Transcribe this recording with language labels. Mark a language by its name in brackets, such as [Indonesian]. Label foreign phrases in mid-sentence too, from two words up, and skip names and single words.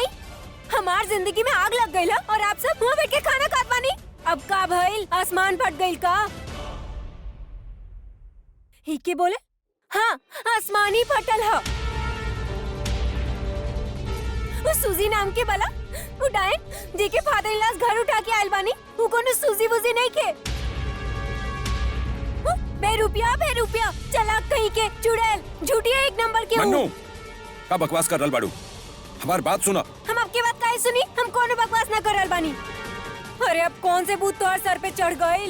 [Bhojpuri] हमार जिंदगी में आग लग गई और आप सब मुंह बैठ के खाना खात बानी। अब का भइल? आसमान फट गई का? ही के बोले? हाँ, आसमान ही फटल है। वो सूजी नाम के बला उड़ाइन जी के [English] father in law [Bhojpuri] घर उठा के आयल बानी। वो कोनो सूजी वूजी नहीं के। बेरुपिया चला कहीं के चुड़ैल झूठिया एक नंबर के। मन्नू, का बकवास कर रहल बाड़ू? हमार बात सुना। हम आपके बात काहे सुनी? हम कोनो बकवास ना कर रहल बानी। अरे अब कौन से भूत तोहर सर पे चढ़ गइल?